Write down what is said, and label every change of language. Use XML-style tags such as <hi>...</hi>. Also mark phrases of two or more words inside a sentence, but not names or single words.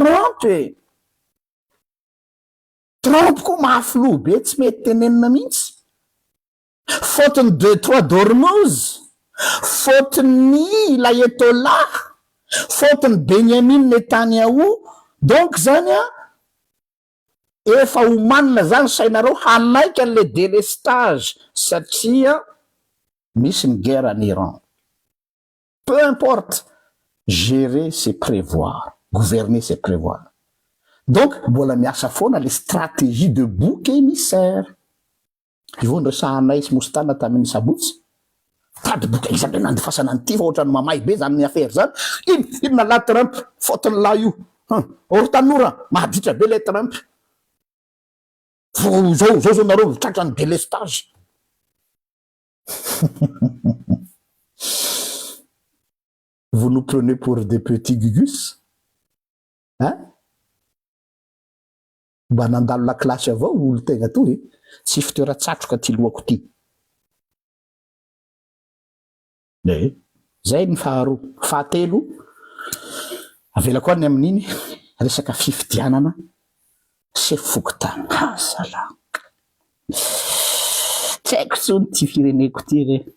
<mg>Trump koa mahafilo be tsy mety tenenina mihitsy fautiny 2-3 d'Ormuz fautiny l'ayatollah fautiny Benjamin Netanyahu donc zany efa homanina zany sainareo hanaika an'</mg> <fr>le délestage</fr> <mg>satria misy ny</mg> <fr>guerre en Iran peu importe gérer c'est prévoir</fr> <mg>gouverner c'est prévoir donc mbola miasa foana</mg> <fr>le stratégie de bouc émissaire</fr> <mg>ivondro sahanay sy mostana tamin'ny sabotsy tady boka izany hoe nandifasana an'ity fa ohatrany mamay be zany ny affaire zany inona la Trump fautiny la io or tanora mahaditra be le Trump zao nareo tratra ny délestage</mg> <fr>vous nous prenez pour des petits gugus</fr> <mg>mba nandalo lakilasy avao olo tegna toy tsy fitoeratsatroka ty lohako ty zay ny faharoa fahatelo avela koa ny amin'iny resaka fifidianana sy fokotany sala tsy haiko tsony ty fireneko ty re</mg>